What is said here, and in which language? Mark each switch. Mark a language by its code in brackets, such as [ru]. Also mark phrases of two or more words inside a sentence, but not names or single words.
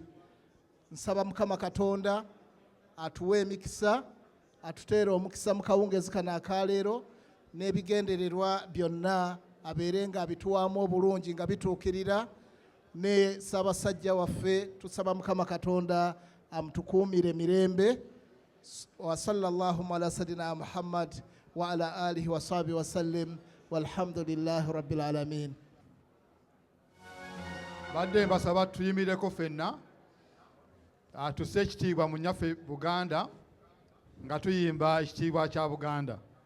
[lg] Nsaba Mukama Katonda atuwe emikisa, atuteere omukisa mu kawungeezi kano akaleero, n'ebigendererwa byonna abeere nga abituwaamu obulungi nga bituukirira. Ne Ssaabasajja waffe tusaba Mukama Katonda amutukuumire mirembe. [ar] وصلى الله على سيدنا محمد وعلى آله وصحبه وسلم والحمد لله رب العالمين. [lg] Badde mbasaba tuyimireko ffenna tusse ekitiibwa mu nnyaffe Buganda nga tuyimba ekitiibwa kya Buganda.